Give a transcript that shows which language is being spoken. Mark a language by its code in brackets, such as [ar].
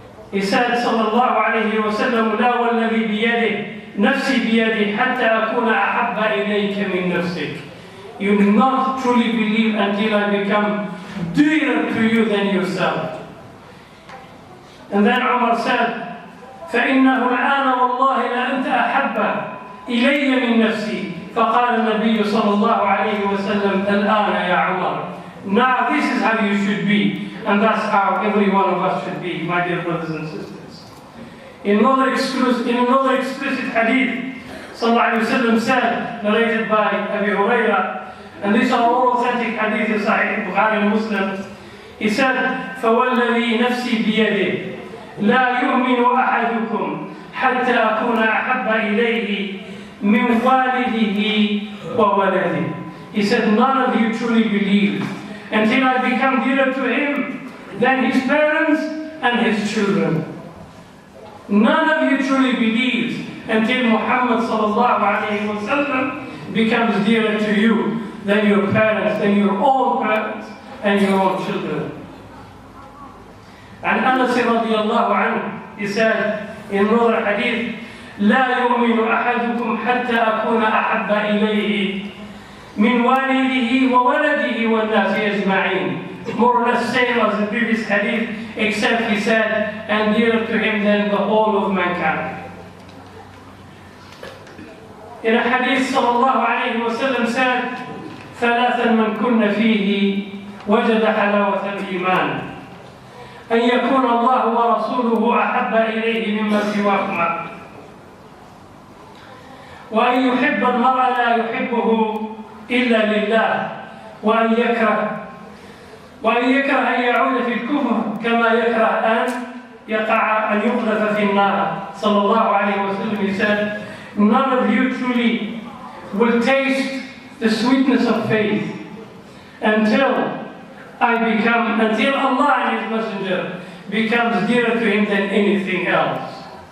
[en] He said [ar] صلى الله عليه وسلم, لا والذي بيده نفسي بيده حتى أكون أحب إليك من نفسك. [en] You will not truly believe until I become dearer to you than yourself. And then Umar said, [ar] فإنه الآن والله لأنت أحب إلي من نفسي. فقال النبي صلى الله عليه وسلم, الآن يا عمر. [en] Now this is how you should be, and that's how every one of us should be, my dear brothers and sisters. In another explicit hadith, sallallahu alayhi wa sallam said, narrated by Abi Hurairah, and these are all authentic hadith in Sahih Bukhari and Muslim. He said, [ar] فَوَالَّذِي نَفْسِي بِيَدِهِ لا يؤمن أحدكم حتى أكون أحب إليه من والده وولده. [en] He said, none of you truly believe until I become dearer to him than his parents and his children. None of you truly believes until Muhammad sallallahu alayhi wa sallam becomes dearer to you than your parents, than your own parents and your own children. [ar] عن أنس رضي الله عنه, [en] he said in another hadith, [ar] لا يؤمن أحدكم حتى أكون أحب إليه من والده وولده والناس أجمعين. [en] More or less same as the previous hadith, except he said, and dearer to him than the whole of mankind. In a hadith [ar] صلى الله عليه وسلم said, ثلاثا من كن فيه وجد حلاوة الإيمان أن يكون الله ورسوله أحب إليه مما سواهما وأن يحب المرء لا يحبه إلا لله وأن يكره أن يعود في الكفر كما يكره أن يقع أن يقذف في النار. صلى الله عليه وسلم, [en] he said, none of you truly will taste the sweetness of faith until Allah and His Messenger becomes dearer to him than anything else.